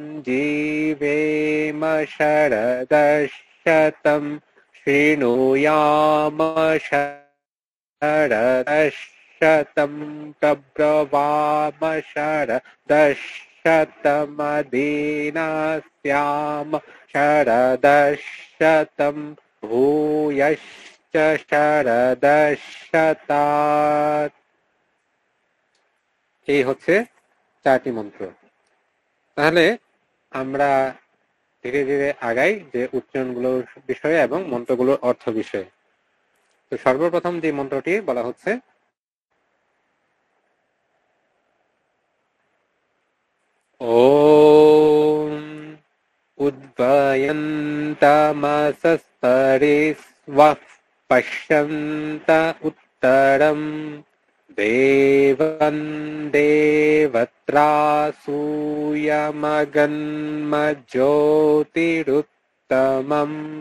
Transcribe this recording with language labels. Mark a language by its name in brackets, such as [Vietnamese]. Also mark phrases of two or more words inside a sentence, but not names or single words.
[Sanskrit] जीवेम शरदशतं शृणुयाम शरदशतं प्रब्रवाम शरदशतमदीनास्याम शरदशतं भूयश्च शरदशतात्। [Bangla] এই হচ্ছে 4টি মন্ত্র। তাহলে আমরা ধীরে ধীরে আগাই যে উচ্চারণগুলোর বিষয়ে এবং মন্ত্রগুলোর অর্থ বিষয়ে। তো সর্বপ্রথম যে মন্ত্রটি বলা হচ্ছে [Sanskrit] ওম উদ্ভয়ন্তমসস্পরিস্वः পশ্যন্ত উত্তরম देवं देवत्रासूयमगन्मज्योतिरुत्तमम्।